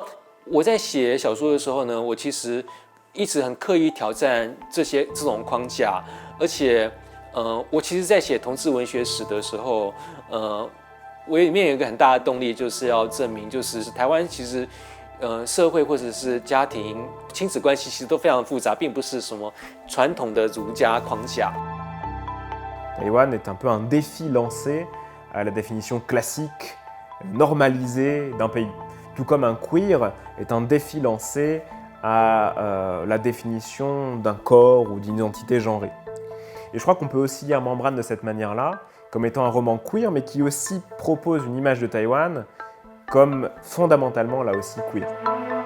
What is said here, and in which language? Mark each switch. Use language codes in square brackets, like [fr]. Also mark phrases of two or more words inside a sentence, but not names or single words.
[zh] 我在写小说的时候呢，我其实一直很刻意挑战这种框架，而且我其实在写同志文学史的时候，我里面有一个很大的动力，就是要证明，就是台湾其实，社会或者是家庭、亲子关系其实都非常复杂，并不是什么传统的儒家框架。 [fr] Taïwan est un peu un défi lancé à la définition classique, normalisée d'un pays. Tout comme un queer est un défi lancé à la définition d'un corps ou d'une identité genrée. Et je crois qu'on peut aussi lire Membrane de cette manière-là, comme étant un roman queer, mais qui aussi propose une image de Taïwan comme fondamentalement là aussi queer.